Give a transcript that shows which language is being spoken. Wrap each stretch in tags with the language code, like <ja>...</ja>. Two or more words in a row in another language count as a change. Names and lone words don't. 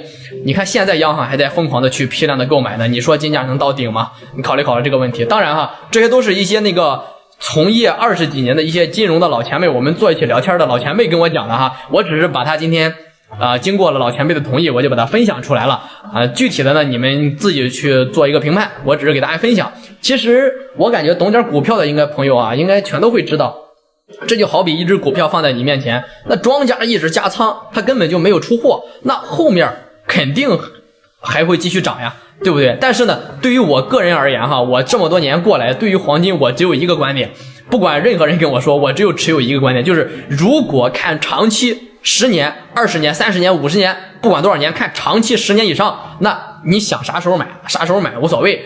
<zh>你看現在央行還在瘋狂的去批量的購买呢，你說金價能到頂嗎？你考慮這個問題。當然哈，這些都是一些那個從業20幾年的一些金融的老前輩，我們坐一起聊天的老前輩跟我講的哈，我只是把他今天經過了老前輩的同意，我就把它分享出來了具體的呢，你們自己去做一個評判，我只是給大家分享。其實我感覺懂點股票的应該朋友应該全都會知道，這就好比一只股票放在你面前，那莊家一直加倉，他根本就沒有出貨，那後面肯定還會繼續漲呀，對不对？但是呢，對於我個人而言哈，我這麼多年過來，對於黃金我只有一個觀點，不管任何人跟我說，我只有持有一個觀點，就是如果看長期10年、20年、30年、50年，不管多少年，看長期10年以上，那你想啥时候買啥时候買無所謂。</zh>